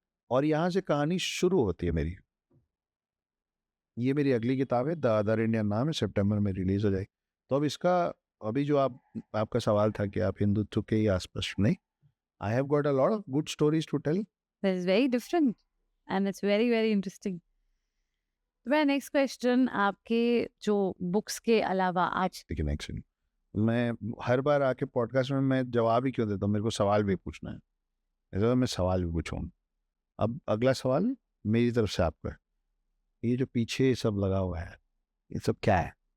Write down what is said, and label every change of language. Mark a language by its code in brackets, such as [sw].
[hi] और यहाँ से कहानी शुरू होती है मेरी। ये मेरी अगली किताब है, द अदर इंडियन नाम है, सितंबर में रिलीज हो जाएगी। तो अब इसका, अभी जो आपका सवाल था कि आप हिंदुत्व के ही आसपास, नहीं, [en] I have got a lot of good stories to tell. That is very different and it's very very interesting. [hi] तो मेरा नेक्स्ट क्वेश्चन आपके जो बुक्स के अलावा आज लेकिन एक्चुअली मैं हर बार आके पॉडकास्ट में मैं जवाब ही क्यों देता हूँ, मेरे को सवाल भी पूछना है, ऐसा मैं सवाल भी पूछूँ। अब अगला सवाल मेरी तरफ से आपका, ये जो पीछे सब लगा हुआ है ये सब क्या है?